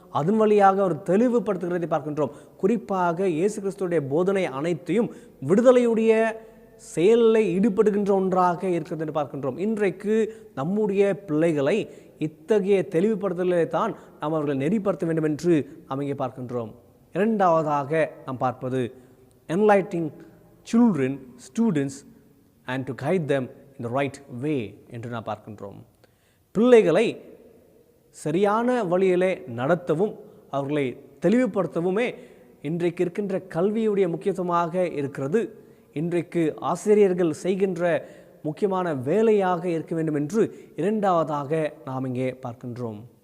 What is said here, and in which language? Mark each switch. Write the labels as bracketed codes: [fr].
[ta] அதன் வழியாக அவர் தெளிவுபடுத்துகிறதை பார்க்கின்றோம். குறிப்பாக இயேசு கிறிஸ்துடைய போதனை அனைத்தையும் விடுதலையுடைய செயலில் ஈடுபடுகின்ற ஒன்றாக இருக்கிறது என்று பார்க்கின்றோம். இன்றைக்கு நம்முடைய பிள்ளைகளை இத்தகைய தெளிவுபடுத்தலை தான் நாம் அவர்களை நெறிப்படுத்த வேண்டும் என்று நாம் இங்கே பார்க்கின்றோம். இரண்டாவதாக நாம் பார்ப்பது [en] enlightening children, students and to guide them in the right way [ta] என்று நாம் பார்க்கின்றோம். பிள்ளைகளை சரியான வழியிலே நடத்தவும் அவர்களை தெளிவுபடுத்தவுமே இன்றைக்கு இருக்கின்ற கல்வியுடைய முக்கியத்துவமாக இருக்கிறது. இன்றைக்கு ஆசிரியர்கள் செய்கின்ற முக்கியமான வேலையாக இருக்க வேண்டும் என்று இரண்டாவதாக நாம் இங்கே பார்க்கின்றோம்.